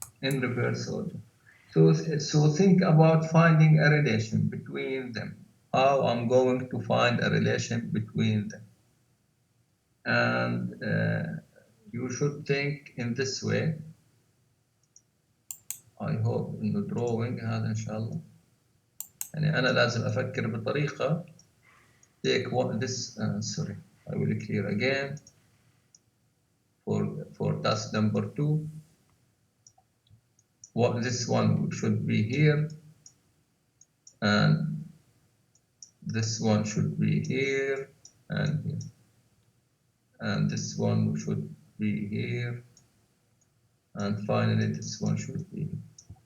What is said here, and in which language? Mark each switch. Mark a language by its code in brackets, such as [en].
[en] So think about finding a relation between them. How I'm going to find a relation between them. And you should think in this way. I hope in the drawing [ar] هذا إن شاء الله. يعني أنا لازم أفكر بطريقة [en] take this. Sorry, I will clear again. For task number 2. This one should be here, and this one should be here and here, and this one should be here, and finally this one should be here.